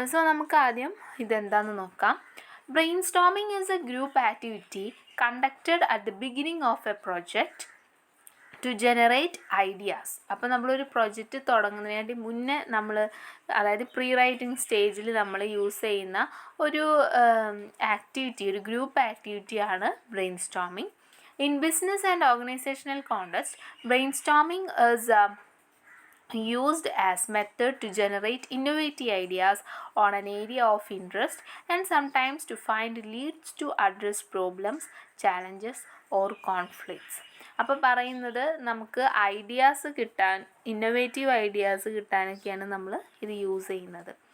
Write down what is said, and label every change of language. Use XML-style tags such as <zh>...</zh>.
<ml>നമുക്ക് ആദ്യം ഇതെന്താണെന്ന് നോക്കാം.</ml> <en>Brainstorming is a group activity conducted at the beginning of a project to generate ideas.</en> <ml>അപ്പോൾ നമ്മളൊരു പ്രൊജക്റ്റ് തുടങ്ങുന്നതിന് മുന്നേ അതായത് പ്രീ റൈറ്റിംഗ് സ്റ്റേജിൽ നമ്മൾ യൂസ് ചെയ്യുന്ന ഒരു ആക്ടിവിറ്റി, ഒരു group ആക്ടിവിറ്റിയാണ് brain storming.</ml> <en>In business and organizational context, brainstorming is used as method to generate innovative ideas on an area of interest and sometimes to find leads to address problems, challenges or conflicts.</en> <ml>അപ്പോൾ പറയുന്നത് നമുക്ക് ideas കിട്ടാൻ, innovative ideas കിട്ടാനൊക്കെയാണ് നമ്മൾ ഇത് use ചെയ്യുന്നത്.</ml>